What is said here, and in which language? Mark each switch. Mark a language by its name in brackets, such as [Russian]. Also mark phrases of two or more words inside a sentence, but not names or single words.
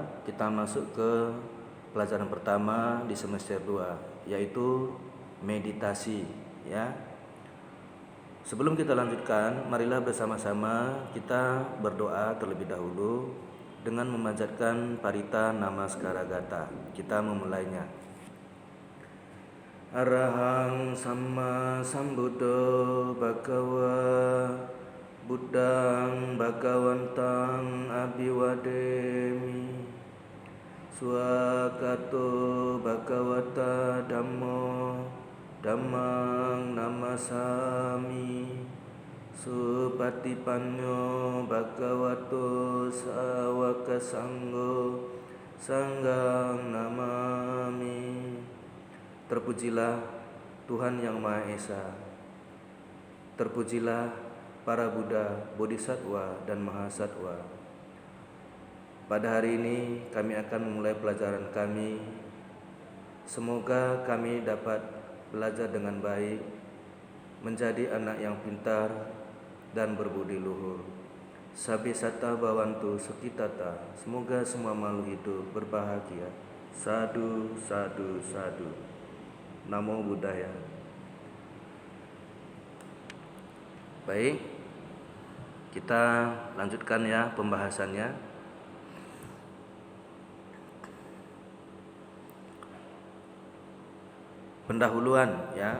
[Indonesian] Kita masuk ke pelajaran pertama di semester 2, yaitu meditasi, ya. Sebelum kita lanjutkan, marilah bersama-sama kita berdoa terlebih dahulu dengan memanjatkan Parita Namaskara Gata. Kita memulainya. [Pali] Arahang Samma Sambuddho Bhagava Buddhang Bhagawantang Abhiwademi Swakato Bhagavata Dhammo Dhammang Namasami Supatipanno Bhagavato Sawaka Sanggo Sanghang Namami. [Indonesian] Terpujilah Tuhan Yang Maha Esa. Terpujilah para Buddha, Bodhisattva, dan Mahasatwa. Pada hari ini kami akan memulai pelajaran kami. Semoga kami dapat belajar dengan baik, menjadi anak yang pintar dan berbudi luhur. [Pali] Sabi sata bawantu sukitata. [Indonesian] Semoga semua makhluk hidup berbahagia. [Pali] Sadu, sadu, sadu. Namo Buddhaya. [Indonesian] Baik, kita lanjutkan ya pembahasannya. Pendahuluan ya.